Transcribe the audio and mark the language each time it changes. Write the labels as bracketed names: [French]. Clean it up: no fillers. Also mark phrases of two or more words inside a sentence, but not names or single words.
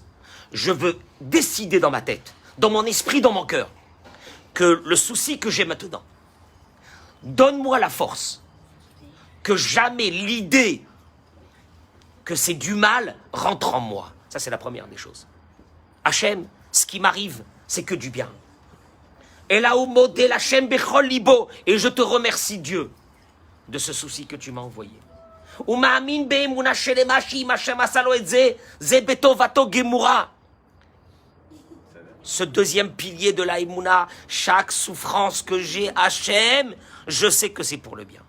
[French] Je veux décider dans ma tête, dans mon esprit, dans mon cœur, que le souci que j'ai maintenant, donne-moi la force, que jamais l'idée que c'est du mal rentre en moi. Ça, c'est la première des choses. Hachem, ce qui m'arrive, c'est que du bien. Et là, [Hebrew] השם בכל ליבו, [French] et je te remercie, Dieu, de ce souci que tu m'as envoyé. Ce deuxième pilier de la Emouna, chaque souffrance que j'ai, Hachem, je sais que c'est pour le bien.